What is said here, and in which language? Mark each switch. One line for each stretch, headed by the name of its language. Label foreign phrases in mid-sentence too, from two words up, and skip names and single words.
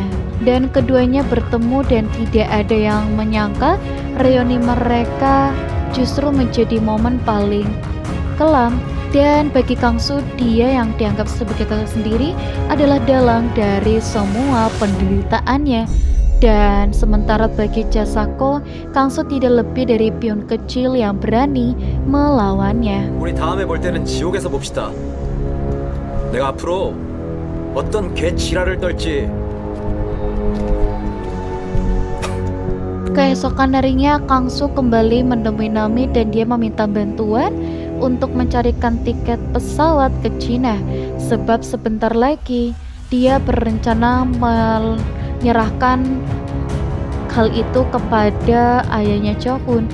Indonesian: Dan keduanya bertemu dan tidak ada yang menyangka reuni mereka justru menjadi momen paling kelam. Dan bagi Kangsu, dia yang dianggap sebagai kakak sendiri adalah dalang dari semua penderitaannya. Dan sementara bagi Jaksako, Kangsu tidak lebih dari pion kecil yang berani melawannya.
Korean: 우리 다음에 볼 때는 지옥에서 봅시다. 내가 앞으로 어떤 개 지랄을 떨지.
Indonesian: Keesokan harinya, Kangsu kembali menemui Nami dan dia meminta bantuan untuk mencarikan tiket pesawat ke Cina. Sebab sebentar lagi dia berencana menyerahkan hal itu kepada ayahnya Chohun.